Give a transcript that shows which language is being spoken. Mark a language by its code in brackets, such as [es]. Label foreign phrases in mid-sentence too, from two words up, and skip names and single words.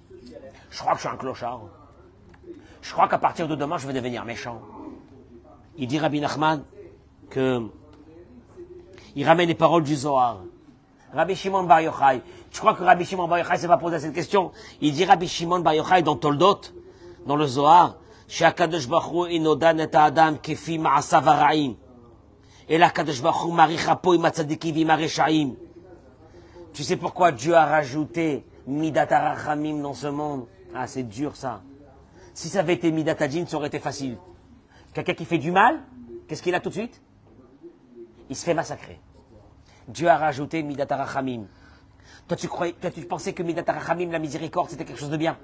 [fr] Je crois que je suis un clochard. Je crois qu'à partir de demain, je vais devenir méchant. Il dit Rabbi Nachman que il ramène les paroles du Zohar. Rabbi Shimon Bar Yochai. Tu crois que Rabbi Shimon Bar Yochai s'est pas posé cette question? Il dit Rabbi Shimon Bar Yochai dans Toldot, dans le Zohar, [he] שהקדוש ברוך הוא אינו דן את האדם כפי מעשיו הרעים, אלא הקדוש ברוך הוא מעריך אפו עם הצדיקים ועם הרשעים. [fr] Tu sais pourquoi Dieu a rajouté [he] מידת הרחמים [fr] dans ce monde? Ah, c'est dur ça. Si ça avait été [he] מידת הדין, [fr] ça aurait été facile. Quelqu'un qui fait du mal, qu'est-ce qu'il a tout de suite? Il se fait massacrer. Dieu a rajouté [he] מידת הרחמים. [fr] Toi, tu pensais que [he] מידת הרחמים, [fr] la miséricorde, c'était quelque chose de bien.